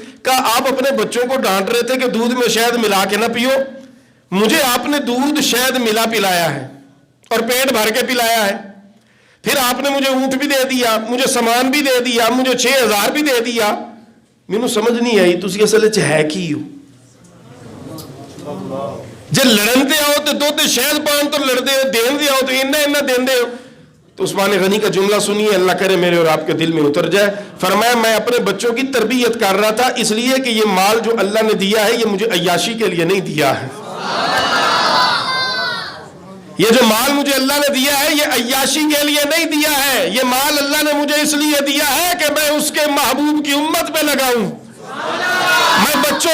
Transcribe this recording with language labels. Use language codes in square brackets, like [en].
[ur] کہا آپ اپنے بچوں کو ڈانٹ رہے تھے کہ دودھ میں شہد ملا کے نہ پیو, مجھے آپ نے دودھ شہد ملا پلایا ہے اور پیٹ بھر کے پلایا ہے, پھر آپ نے مجھے اونٹ بھی دے دیا, مجھے سامان بھی دے دیا, مجھے 6000 بھی دے دیا. [pa] مینوں سمجھ نہیں آئی تسی اصل وچ ہے کی ہو. جے لڑن تے آؤ تے دودھ شہد پان تو لڑدے ہو, دین دے آؤ تو اینا دیندے ہو. [ur] تو عثمان غنی کا جملہ سنیے, اللہ کرے میرے اور آپ کے دل میں اتر جائے. فرمایا میں اپنے بچوں کی تربیت کر رہا تھا, اس لیے کہ یہ مال جو اللہ نے دیا ہے یہ مجھے عیاشی کے لیے نہیں دیا ہے. یہ جو مال مجھے اللہ نے دیا ہے یہ عیاشی کے لیے نہیں دیا ہے, یہ مال اللہ نے مجھے اس لیے دیا ہے کہ میں اس کے محبوب کی امت پہ لگاؤں, میں بچوں